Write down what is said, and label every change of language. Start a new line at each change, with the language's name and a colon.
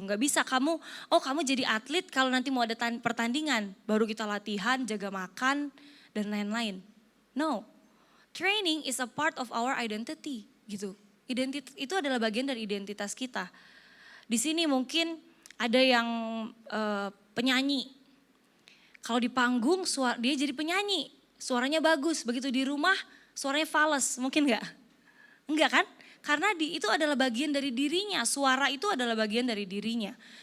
Indonesian: Nggak bisa kamu jadi atlet kalau nanti mau ada pertandingan. Baru kita latihan, jaga makan, dan lain-lain.
English: No, training is a part of our identity
Indonesian: gitu. Itu adalah bagian dari identitas kita. Di sini mungkin ada yang penyanyi. Kalau di panggung dia jadi penyanyi, suaranya bagus. Begitu di rumah suaranya fals, mungkin enggak? Enggak kan? Karena itu adalah bagian dari dirinya, suara itu adalah bagian dari dirinya.